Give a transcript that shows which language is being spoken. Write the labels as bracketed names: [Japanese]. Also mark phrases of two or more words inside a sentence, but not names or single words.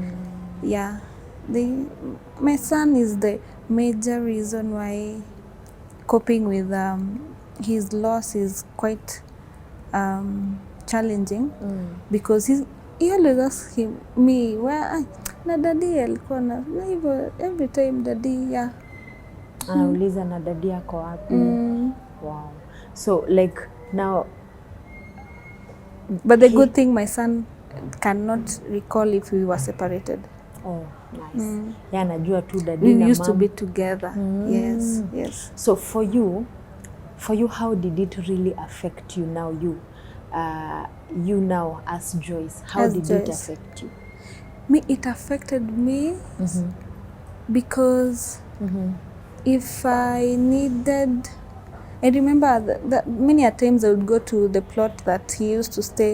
[English] My son is the major reason why coping with his loss is quite challenging, because he always asks me where [Swahili] na daddy alikuwa na hivyo [English] every time daddy [Swahili] anauliza na daddy yako wapi. [English] Wow. So like now, but the good thing, my son cannot recall if we were separated. Oh, nice. Yeah, [Swahili] najua tu daddy [English] we [Swahili] na [English] used to mom be together. Yes. So for you, how did it really affect you now? You now as Joyce, how did it affect you? It affected me because if I needed, I remember that many a times I would go to the plot that he used to stay.